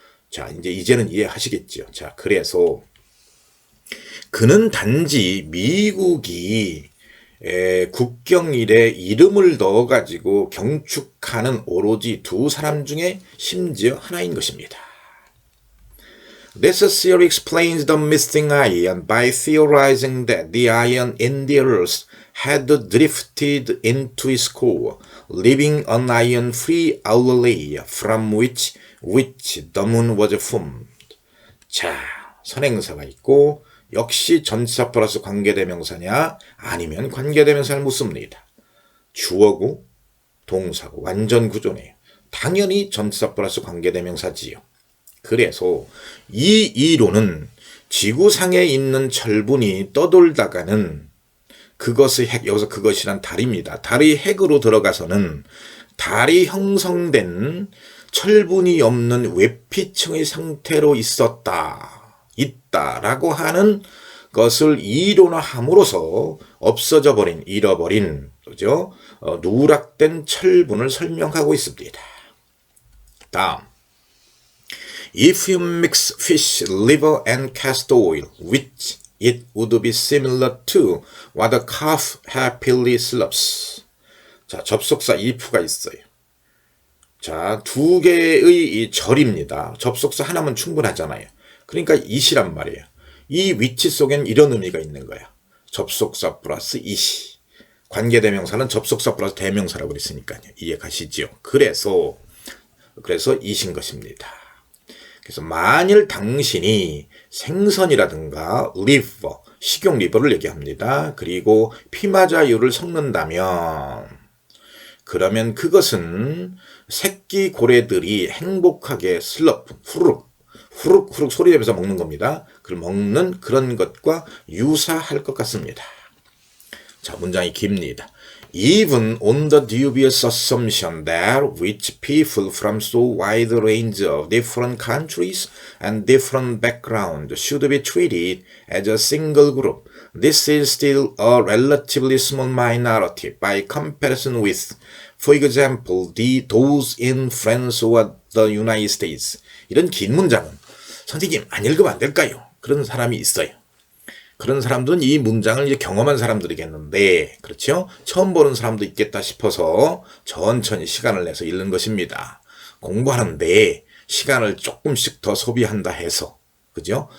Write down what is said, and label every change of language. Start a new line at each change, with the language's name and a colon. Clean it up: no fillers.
Korean: 자, 이제는 이해하시겠죠. 자, 그래서 그는 단지 미국이 국경일에 이름을 넣어가지고 경축하는 오로지 두 사람 중에 심지어 하나인 것입니다.
English: This theory explains the missing iron by theorizing that the iron in the earth had drifted into its core, leaving an iron-free outer layer from which the moon was formed.
Korean: 자, 선행사가 있고 역시 전치사 플러스 관계대명사냐 아니면 관계대명사를 묻습니다. 주어고 동사고 완전 구조네요. 당연히 전치사 플러스 관계대명사지요. 그래서 이 이론은 지구상에 있는 철분이 떠돌다가는 그것의 핵, 여기서 그것이란 달입니다. 달의 핵으로 들어가서는 달이 형성된 철분이 없는 외피층의 상태로 있다라고 하는 것을 이론화함으로써 없어져 버린, 잃어버린, 그죠? 누락된 철분을 설명하고 있습니다. 다음.
English: If you mix fish liver and castor oil, which it would be similar to what the calf happily slurps.
Korean: 자, 접속사 if가 있어요. 자, 두 개의 이 절입니다. 접속사 하나면 충분하잖아요. 그러니까 it이란 말이에요. 이 위치 속엔 이런 의미가 있는 거야. 접속사 플러스 it이. 관계대명사는 접속사 플러스 대명사라고 그랬으니까요. 이해 가시죠? 그래서 it인 것입니다. 그래서 만일 당신이 생선이라든가 리버, 식용 리버를 얘기합니다. 그리고 피마자유를 섞는다면 그러면 그것은 새끼 고래들이 행복하게 슬러프, 후룩 소리 내면서 먹는 겁니다. 그걸 먹는 그런 것과 유사할 것 같습니다. 자, 문장이 깁니다.
English: Even on the dubious assumption that rich people from so wide a range of different countries and different backgrounds should be treated as a single group, this is still a relatively small minority by comparison with, for example, those in France or the United States.
Korean: 이런 긴 문장은 선생님 안 읽으면 안 될까요? 그런 사람이 있어요. 그런 사람들은 이 문장을 이제 경험한 사람들이겠는데, 그렇죠? 처음 보는 사람도 있겠다 싶어서 천천히 시간을 내서 읽는 것입니다. 공부하는데 시간을 조금씩 더 소비한다 해서, 그죠?